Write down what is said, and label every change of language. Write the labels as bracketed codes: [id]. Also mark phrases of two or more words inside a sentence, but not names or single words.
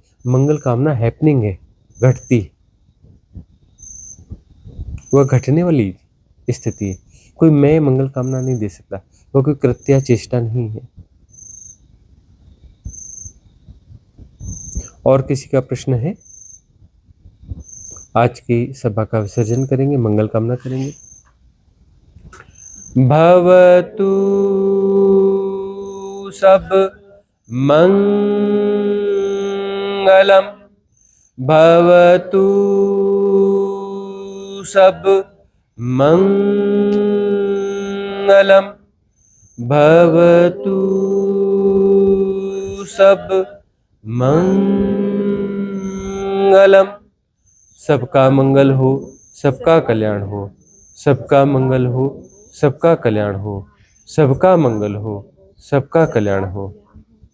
[hi] मंगल कामना हैपनिंग है, घटती, वह घटने वाली स्थिति है। कोई मैं मंगल कामना नहीं दे सकता, वह कोई कृत्या चेष्टा नहीं है। और किसी का प्रश्न है? आज की सभा का विसर्जन करेंगे, मंगल कामना करेंगे। [pi] भवतु सब मंगलम, भवतु सब मंगलम, भवतु सब मंगलम। [hi] सबका मंगल हो, सबका कल्याण हो, सबका मंगल हो, सबका कल्याण हो, सबका मंगल हो, सबका कल्याण हो।